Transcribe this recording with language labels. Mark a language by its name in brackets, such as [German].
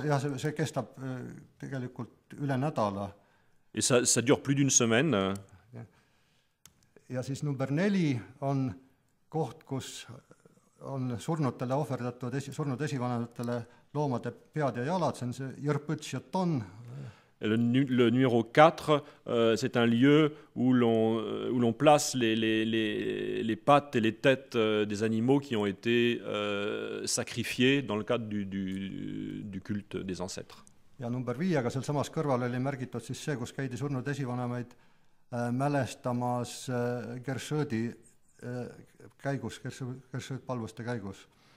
[Estonian] ja see kestab tegelikult üle nädala. [French] Et ça dure plus d'une semaine. [Estonian] Ja siis number 4 on koht, kus on surnutele ohverdatud surnud esivanematele loomade pead ja jalad, see on see Jõrpõtsjaton. [French] Le numéro 4, c'est un lieu où l'on place les pattes et les têtes des animaux qui ont été sacrifiés dans le cadre du culte des ancêtres. [Estonian] Ja number 5 seal samas kõrval oli märgitud siis see, kus käidi surnud esivanemaid mälestamas Gershõdi käigus, Gershõd palvuste käigus.